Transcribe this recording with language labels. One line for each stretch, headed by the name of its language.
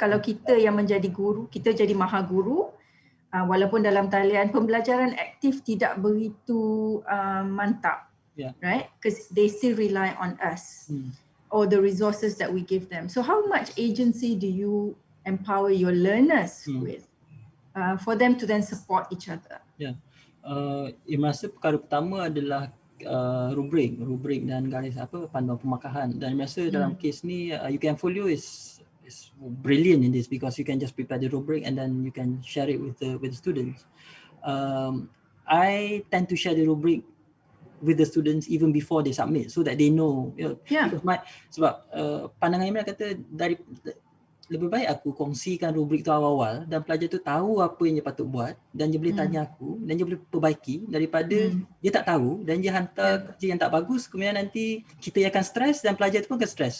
Malay: Kalau kita yang menjadi guru, kita jadi maha guru, walaupun dalam talian pembelajaran aktif tidak begitu mantap, right?
English: Because they still rely on us or the resources that we give them. So how much agency do you empower your learners with for them to then support each other?
Malay: Iman rasa perkara pertama adalah rubrik dan garis panduan pemakahan. Dan rasa dalam kes ni
English: UKM-Folio is brilliant in this, because you can just prepare the rubric and then you can share it with the students. I tend to share the rubric with the students even before they submit, so that they know, you know, because
Malay: sebab pandangan Imran kata lebih baik aku kongsikan rubrik tu awal-awal dan pelajar tu tahu apa yang dia patut buat dan dia boleh tanya aku dan dia boleh perbaiki, daripada dia tak tahu dan dia hantar kerja yang tak bagus, kemudian nanti kita yang akan stres dan pelajar tu pun akan stres.